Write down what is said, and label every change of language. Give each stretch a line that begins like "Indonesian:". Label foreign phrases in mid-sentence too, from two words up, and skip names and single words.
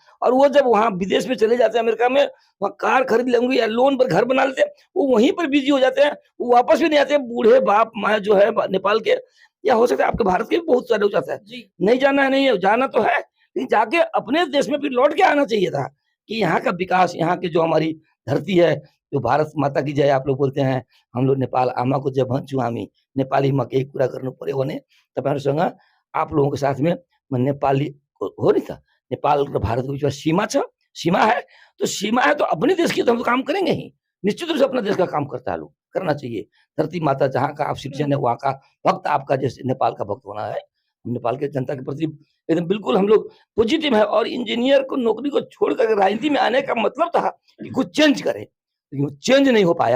Hindi: और वो जब वहाँ विदेश में चले जाते हैं, अमेरिका में, वहाँ कार खरीद लेंगे या लोन पर घर बना लेते हैं, वो वहीं पर बिज़ी हो जाते हैं, वो वापस भी नहीं आते। बूढ़े बाप-माँ जो है नेपाल के, या हो सकता है आपके भारत के भी बहुत सारे हो जाता है। जी। नहीं जाना है, नहीं है, जाना तो है, लेकिन जाके अपने देश में फिर लौट के आना चाहिए था, कि यहाँ का विकास, यहाँ की जो हमारी धरती है, जो भारत माता की जय आप लोग बोलते हैं, हम लोग
Nepali: नेपाल आमाको जय भन्छु हामी,
Hindi: नेपाली में
Nepali: केही कुरा गर्नु पर्यो भने तपाईहरुसँग
Hindi: आप लोगों के साथ में
Nepali: म नेपाली हो नि त, नेपाल र भारतको बीचमा
Hindi: सीमा है, तो सीमा है तो अपने देश की तो हम तो काम करेंगे ही। निश्चित रूप से अपना देश का काम करता है लोग, करना चाहिए। धरती माता जहाँ का आप सिटीजन है, वहाँ का भक्त आपका जैसे नेपाल का भक्त होना है। हम नेपाल के जनता के प्रति एकदम बिल्कुल हम लोग पॉजिटिव है, और इंजीनियर को नौकरी को छोड़ कर राजनीति में आने का मतलब था कि कुछ चेंज करे, लेकिन वो चेंज नहीं हो पाया।